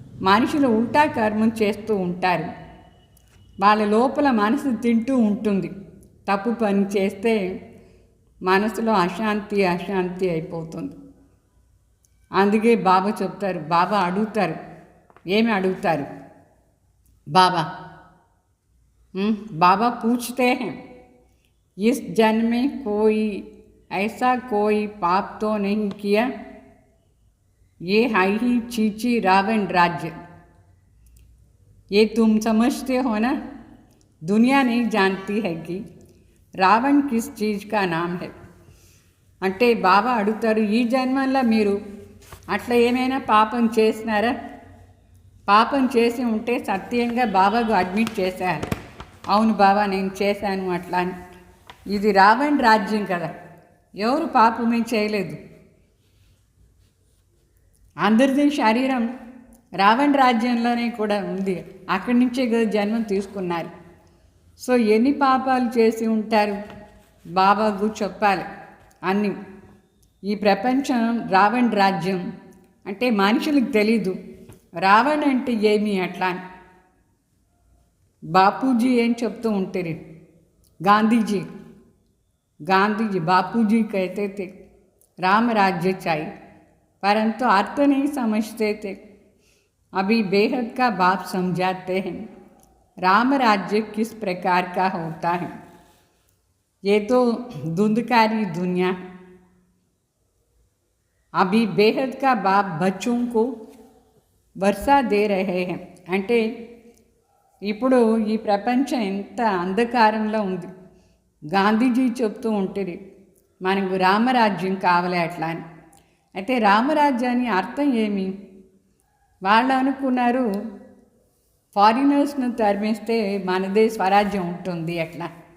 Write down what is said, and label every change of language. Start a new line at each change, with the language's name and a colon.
Telugu: మనుషులు ఉల్టా కర్మం చేస్తూ ఉంటారు, వాళ్ళ లోపల మనసు తింటూ ఉంటుంది. తప్పు పని చేస్తే మనసులో అశాంతి అశాంతి అయిపోతుంది. అందుకే బాబా చెప్తారు, బాబా అడుగుతారు, ఏమి అడుగుతారు బాబా?
Hindi: बाबा पूछते हैं, इस जन्म में कोई ऐसा कोई पाप तो नहीं किया? ये है ही चीची रावण राज्य, ये तुम समझते हो ना? दुनिया नहीं जानती है कि రావణ్ కిస్ చీజ్ కా నామ్ హై.
Telugu: అంటే బాబా అడుగుతారు, ఈ జన్మల్లో మీరు అట్లా ఏమైనా పాపం చేసినారా? పాపం చేసి ఉంటే సత్యంగా బాబాకు అడ్మిట్ చేశారు, అవును బాబా నేను చేశాను అట్లా అని. ఇది రావణ్ రాజ్యం కదా, ఎవరు పాపమే చేయలేదు. అందరిది శరీరం రావణ్ రాజ్యంలోనే కూడా ఉంది, అక్కడి నుంచే కదా జన్మం తీసుకున్నారు. సో ఎన్ని పాపాలు చేసి ఉంటారు బాబాకు చెప్పాలి అన్నీ. ఈ ప్రపంచం రావణ్ రాజ్యం అంటే మనుషులకు తెలీదు రావణ్ అంటే ఏమి అట్లా అని. బాపూజీ ఏం చెప్తూ ఉంటారు, గాంధీజీ
Hindi: बापूजी कहते थे राम राज्य चाहिए, परंतु अर्थ नहीं समझते थे. अभी बेहद का बाप समझाते हैं राम राज्य किस प्रकार का होता है. ये तो धुंधकारी दुनिया. अभी बेहद का बाप बच्चों को वर्षा दे रहे हैं.
Telugu: అంటే ఇప్పుడు ఈ ప్రపంచం ఎంత అంధకారంలో ఉంది. గాంధీజీ చెప్తూ ఉంటుంది మనకు రామరాజ్యం కావాలి అట్లా అని. అయితే రామరాజ్యాన్ని అర్థం ఏమి? వాళ్ళు అనుకున్నారు ఫారినర్స్ను తరిమేస్తే మనదే స్వరాజ్యం ఉంటుంది అట్లా.